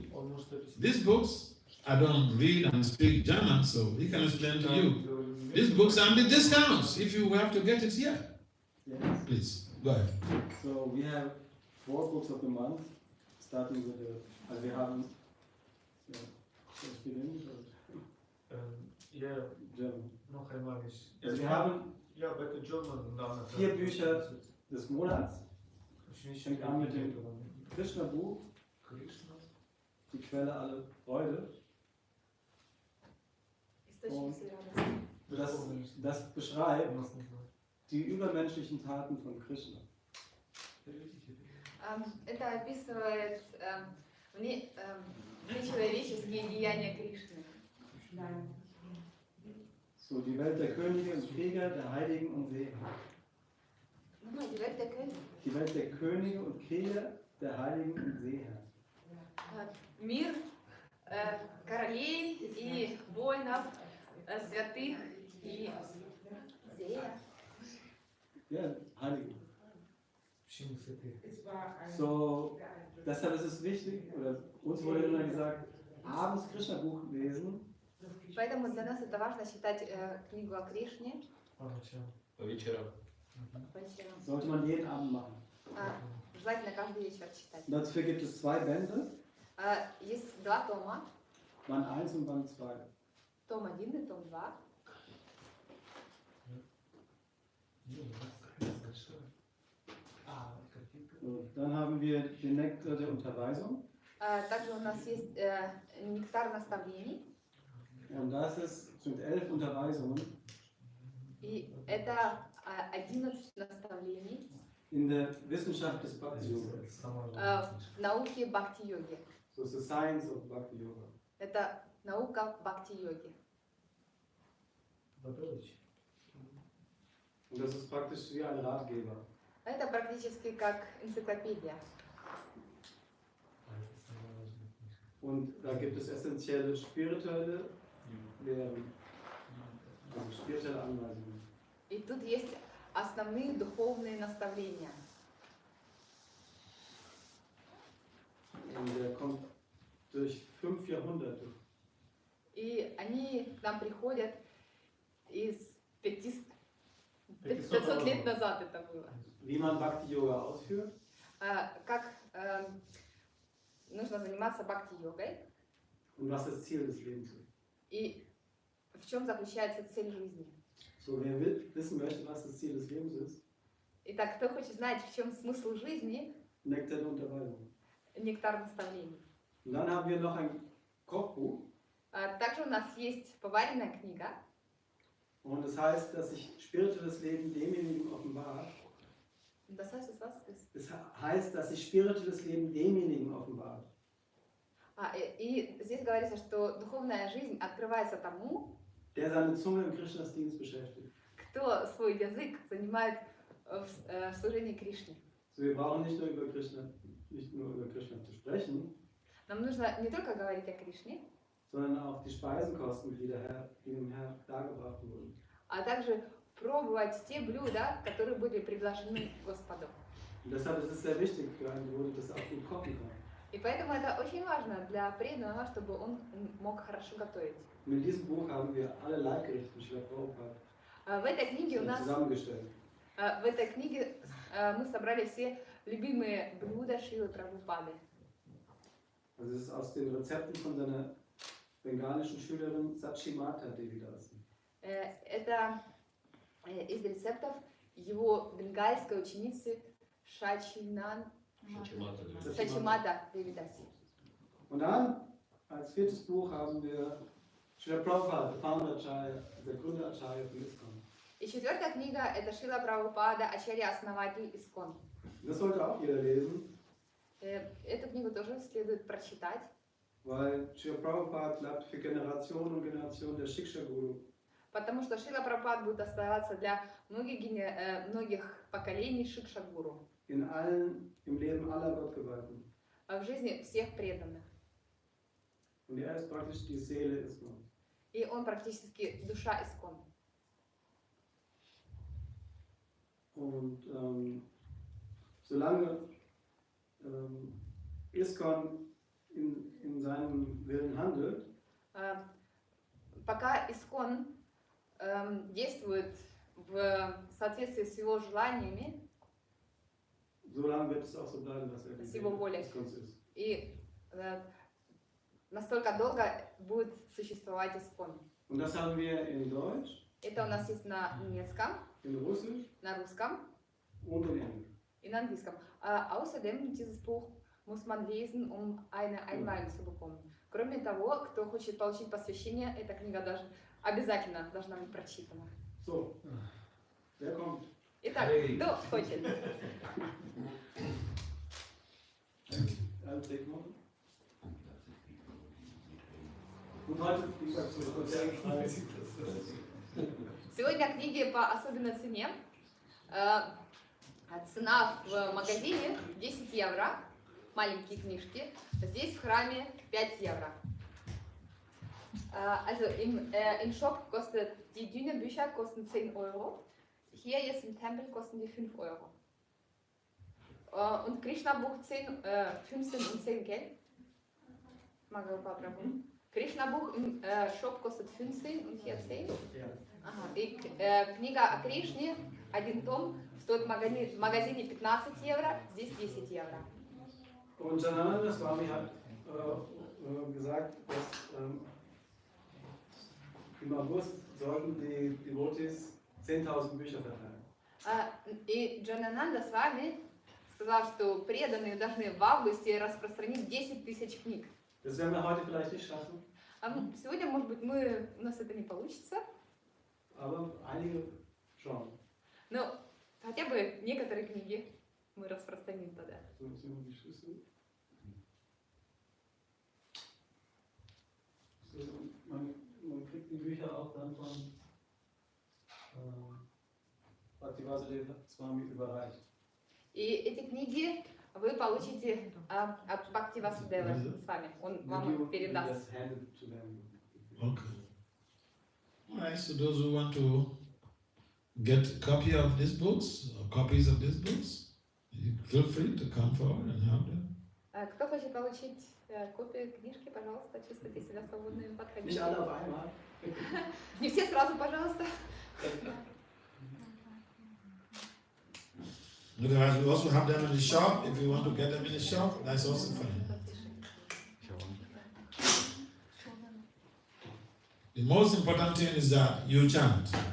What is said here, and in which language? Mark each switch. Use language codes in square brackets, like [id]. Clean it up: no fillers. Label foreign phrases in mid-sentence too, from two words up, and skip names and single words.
[en] These books, I don't read and speak German, so he can explain to you. These books are the discounts if you have to get it here. Yes. Please, go ahead. So we have 4 books of the month, starting with the, we have, speak English or German? [de] Noch einmal nicht. Also wir haben Ja, bitte German. 4 Bücher des Monats. Fängt an mit dem Krishna-Buch, die Quelle aller Freude. Und das beschreibt die übermenschlichen Taten von Krishna. [ru] Это описывает нечеловеческие деяния Кришны. [de] So, die Welt der Könige und Krieger, der Heiligen und Seher. Die Welt der Könige. Die Welt der Könige und Krieger, der Heiligen und Seher. [ru] Мир королей и воинов, святых и Seher. [de] Ja, Heilige. So, deshalb ist es wichtig, oder uns wurde immer gesagt, abends Krishna-Buch lesen. [ru] Поэтому для нас это важно читать книгу о Кришне. По вечерам. [de] Sollte man jeden Abend machen. [ru] Желательно каждый вечер читать. [de] Und dafür gibt es 2 Bände. [ru] Есть 2 тома. [de] Band 1 und Band 2. [ru] Том 1 и том 2. [de] So, dann haben wir den Nektar der Unterweisung. [ru] Также у нас есть нектар наставлений. [de] Und das sind 11 Unterweisungen [ru] И это 11 наставлений [de] in der Wissenschaft des Bhakti-Yoga. [ru] в науке бхакти-йоги. [en] So it's the science of Bhakti-Yoga. [ru] Это наука бхакти-йоги. [de] Und das ist praktisch wie ein Ratgeber. [ru] Это практически как энциклопедия. [de] Und da gibt es essentielle spirituelle wären also spirituelle Anweisungen. [ru] И тут есть основные духовные наставления. [de] Und der kommt durch 5 Jahrhunderte. [ru] И они к нам приходят из 500 лет назад это было. [de] Wie man Bhakti-Yoga ausführt, [ru] Как нужно заниматься бхакти-йогой [de] und was das Ziel des Lebens ist. [ru] и в чем заключается цель жизни. [de] So, wer wissen möchte, was das Ziel des Lebens ist, [ru] Итак, кто хочет знать, в чем смысл жизни, [de] Nektar der Unterweisung. [ru] нектар наставлений. [de] Und dann haben wir noch ein Kochbuch, [ru] Также у нас есть поваренная книга, [de] und das heißt, dass sich spirituelles Leben demjenigen offenbart. das heißt, was? Es heißt, dass sich spirituelles Leben demjenigen offenbart, [ru] И здесь говорится, что духовная жизнь открывается тому, [de] der seine Zunge im Krishnas Dienst beschäftigt. [ru] кто свой язык занимает в служении Кришне. [de] So, wir brauchen nicht nur über Krishna zu sprechen, [ru] Нам нужно не только говорить о Кришне, [de] sondern auch die Speisenkosten, die dem Herr dargebracht wurden. [ru] а также пробовать те блюда, которые были предложены Господу. [de] Und deshalb ist es sehr wichtig für einen Devote, dass er auch gut kochen kann. [ru] И поэтому это очень важно для преданного, чтобы он мог хорошо готовить. [de] Und in diesem Buch haben wir alle Leibgerichte von Srila Prabhupada [ru] В этой книге у нас, [de] zusammengestellt. [ru] в этой книге мы собрали все любимые блюда Шрилы Прабхупады. [de] Also es ist aus den Rezepten von seiner bengalischen Schülerin Sachimata Devidasi. [ru] Это из рецептов его бенгальской ученицы Шачимата Девидаси. [de] Und dann, als 4. Buch, haben wir Srila Prabhupada, der Founder Acharya, der Gründer Acharya von ISKCON. [ru] И 4-я книга – это Шрила Прабхупада, ачарья, основатель ISKCON. [de] Das sollte auch jeder lesen, [ru] Эту книгу тоже следует прочитать, [de] weil Srila Prabhupada bleibt für Generationen und Generationen der Shiksha-Guru. [ru] потому что Шрила Прабхупада будет оставаться для многих поколений Шикша-гуру, [de] Im Leben aller Gottgeweihten. [ru] в жизни всех преданных. [de] Und er ist praktisch die Seele ISKCON. [ru] И он практически душа ISKCON. [de] Und solange ISKCON in seinem Willen handelt, [ru] Пока ISKCON действует в соответствии с его желаниями, [de] solange wird es auch so bleiben, dass er die [ru] с его [de] Seele [ru] волей. [de] ISKCONs ist. [ru] И настолько долго будет существовать ISKCON. [de] Und das haben wir in Deutsch, [ru] Это у нас есть на немецком, [de] in Russisch [ru] на русском [de] und in Englisch. [ru] и на английском. [de] Außerdem, dieses Buch muss man lesen, um eine Einweihung zu bekommen. [ru] Кроме того, кто хочет получить посвящение, эта книга даже обязательно должна быть прочитана. [de] So, wer kommt? [ru] Итак, кто хочет? [en] Take one. [de] Und heute, wie gesagt, so speziell [ru] Сегодня книги по особенной цене. Цена в магазине 10 евро, маленькие книжки. Здесь в храме 5 евро. [de] Also im Shop kostet die dünnen Bücher kosten 10 Euro. Hier jetzt im Tempel kosten die 5 Euro. Und Krishna-Buch 15 und 10 Geld. Krishna-Buch im Shop kostet 15 und hier 10. [ru] Ага. И книга о Кришне, один том, стоит в магазине 15 евро, здесь 10 евро. [de] Und Janananda Swami hat gesagt, dass im August sollten die Devotees 10.000 Bücher verteilen. [ru] И Джанананда Свами сказал, что преданные должны в августе распространить 10 тысяч книг. [de] Das werden wir heute vielleicht nicht schaffen, [ru] Сегодня, может быть, у нас это не получится, [de] aber einige schon. [ru] но хотя бы некоторые книги мы распространим тогда. [de] So, jetzt nehmen wir die Schlüssel. So, man kriegt die Bücher auch dann von Bhakti Vasudeva Swami überreicht. [ru] И эти книги вы получите от Бхакти Васудевы с вами. Он вам передаст. [en] Okay. Alright, so those who want to get a copy of these books, or copies of these books, you feel free to come forward and have them. [ru] Кто хочет получить копию книжки, пожалуйста, чувствуйте себя свободными, [de] Nicht [ru] подходите. [de] alle auf einmal. [ru] Не все сразу, пожалуйста. [en] Otherwise, we also have them in the shop. If you want to get them in the shop, that's also fine. The most important thing is that you chant.